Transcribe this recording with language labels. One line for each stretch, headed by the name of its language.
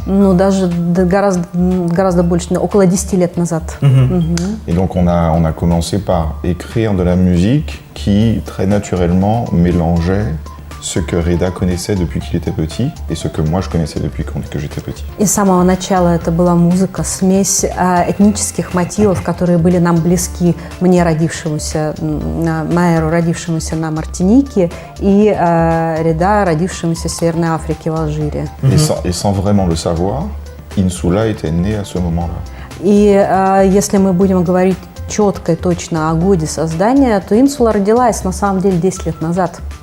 Russian: Ну, даже гораздо больше, около 10 лет назад.
French: Et donc on a commencé par écrire de la musique qui très naturellement mélangeait ce que Reda connaissait depuis qu'il était petit et ce que moi je connaissais depuis que j'étais petit.
Russian: И с самого начала это была музыка, смесь этнических мотивов, которые были нам близки, мне, Майеру, родившемуся на Мартинике, и Реда, родившемуся в Северной Африке, в Алжире.
French: Et sans vraiment le savoir, Insula était né à ce moment-là.
Russian: И если мы будем говорить четко и точно о годе создания, то Insula родилась на самом деле 10 лет назад.